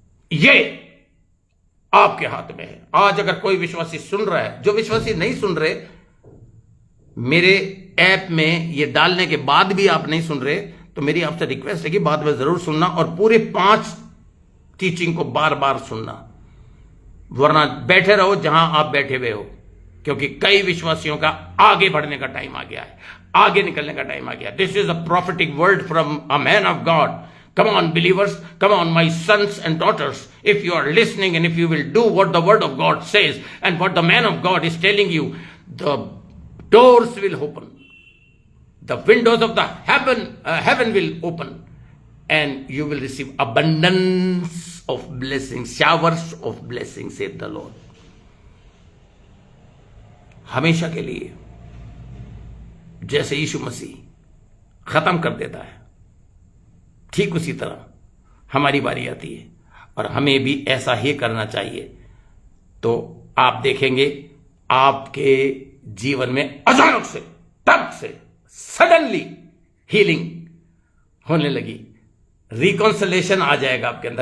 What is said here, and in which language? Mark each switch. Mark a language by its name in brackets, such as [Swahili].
[Hindi] ये आपके हाथ में है। आज अगर कोई विश्वासी सुन रहा है, जो विश्वासी नहीं सुन रहे, मेरे ऐप में ये डालने के बाद भी आप नहीं सुन रहे, तो मेरी आपसे रिक्वेस्ट है कि बाद में जरूर सुनना और पूरे 5 टीचिंग को बार बार सुनना, वरना बैठे रहो जहां आप बैठे हुए हो, क्योंकि कई विश्वासियों का आगे बढ़ने का टाइम आ गया है, आगे निकलने का टाइम आ गया। [English] This is a prophetic word from a man of God. Come on, believers. Come on, my sons and daughters. If you are listening and if you will do what the word of God says and what the man of God is telling you, the doors will open. The windows of the heaven will open, and you will receive abundance of blessings, showers of blessings, saith the Lord. [Hindi] हमेशा के लिए, जैसे यीशु मसीह खत्म कर देता है, ठीक उसी तरह हमारी बारी आती है और हमें भी ऐसा ही करना चाहिए। तो आप देखेंगे आपके जीवन में अचानक से, तब से, सडनली हीलिंग होने लगी, रिकॉन्सिलेशन आ जाएगा आपके अंदर।